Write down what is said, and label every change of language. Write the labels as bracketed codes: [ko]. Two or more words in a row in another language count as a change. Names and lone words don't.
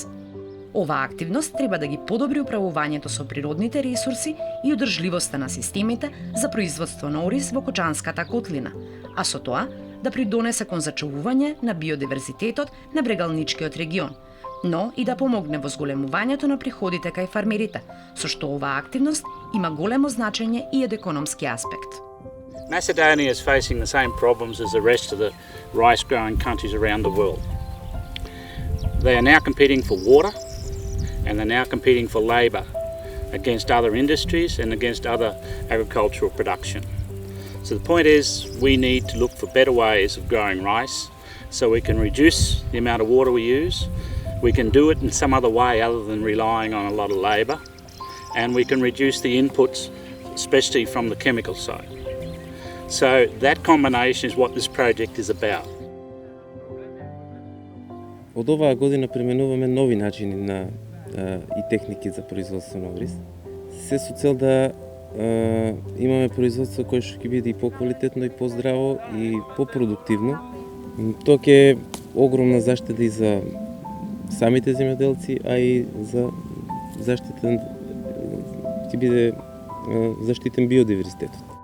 [mk] Оваа активност треба да ги подобри управувањето со природните ресурси и одржливоста на системите за производство на ориз во Кочанската котлина, а со тоа да придонесе кон зачувување на биодиверзитетот на Брегалничкиот регион, но и да помогне во зголемувањето на приходите кај фармерите, со што оваа активност има големо значење и од економски аспект. [en] Macedonia is facing the same problems as the rest of the rice-growing countries around the world. They are now competing for water, and they're now competing for labour against other industries and against other agricultural production. So the point is, we need to look for better ways of growing rice so we can reduce the amount of water we use. We can do it in some other way other than relying on a lot of labour, and we can reduce the inputs, especially from the chemical side. So that combination is what this project is about. [mk] Од оваа година применуваме нови начини и техники за производство на ориз. Се со цел да имаме производство кое што ќе биде и поквалитетно и поздраво и попродуктивно. Тоа ќе е огромна заштеда и за самите земјоделци, а и за заштита ќе биде заштитен биодиверзитетот.